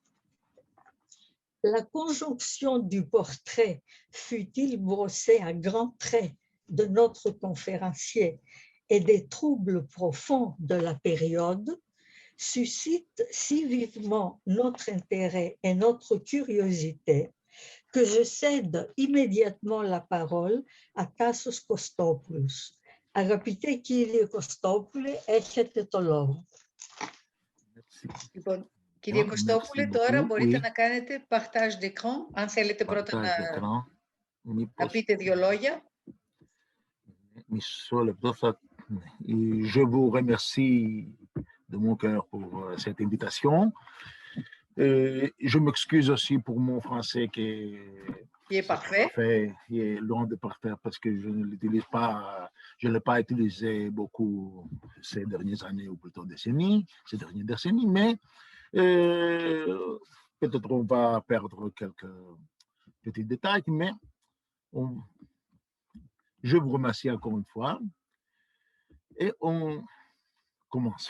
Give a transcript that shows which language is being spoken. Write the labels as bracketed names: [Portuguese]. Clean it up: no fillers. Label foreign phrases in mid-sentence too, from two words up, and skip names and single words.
[French] La conjonction du portrait, fut-il brossé à grands traits, de notre conférencier et des troubles profonds de la période suscite si vivement notre intérêt et notre curiosité que je cède immédiatement la parole à Tassos Kostopoulos. [Greek] Αγαπητέ κύριε Κωστόπουλε, έχετε το λόγο. Λοιπόν, κύριε Κωστόπουλε, τώρα μπορείτε να κάνετε [French] partage d'écran, [Greek] αν θέλετε πρώτα να πείτε 2 λόγια. [French] Je vous remercie de mon cœur pour cette invitation. Je m'excuse aussi pour mon français qui est parfait. Il est loin de parfait parce que je ne l'utilise pas, je ne l'ai pas utilisé beaucoup ces dernières années ou plutôt ces dernières décennies, mais peut-être on va perdre quelques petits détails, mais je vous remercie encore une fois et on commence.